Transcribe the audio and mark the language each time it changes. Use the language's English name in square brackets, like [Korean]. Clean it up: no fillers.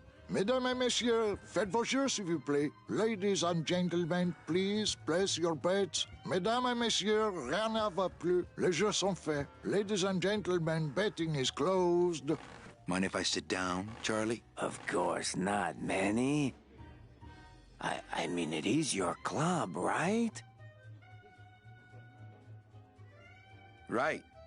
[French] Mesdames et messieurs, faites vos jeux, s'il vous plaît. [English] Ladies and gentlemen, please place your bets. [French] Mesdames et messieurs, rien ne va plus. Les jeux sont faits. [English] Ladies and gentlemen, betting is closed. Mind if I sit down, Charlie? Of course not, Manny. I mean, it is your club, right? Right.